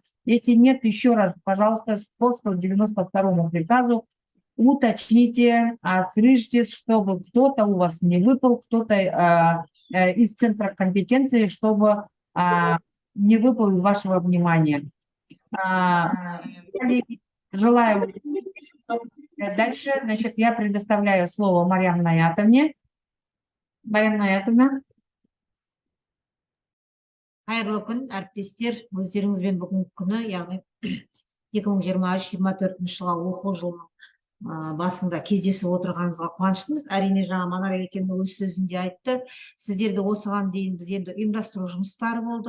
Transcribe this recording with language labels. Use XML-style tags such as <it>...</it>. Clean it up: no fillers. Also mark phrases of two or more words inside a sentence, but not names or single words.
<ru>Если нет, еще раз, пожалуйста, по 192 приказу уточните, открыжьтесь, чтобы кто-то у вас не выпал, кто-то из центров компетенции, чтобы не выпал из вашего внимания. Коллеги, желаю. Дальше, значит, я предоставляю слово Марьям Наятовне. Марьям Наятовна.</ru> <kk>Қайырлы күн, әріптестер, өздеріңізбен бүгінгі күні, яғни 2023-2024 жылға оқу жылының басында кездесіп отырғанымызға қуаныштымыз. Әрине, жаңа Манар Екемнің өз сөзінде айтты, сіздерді осыған дейін біз енді ұйымдастыру жұмыстары болды.</kk>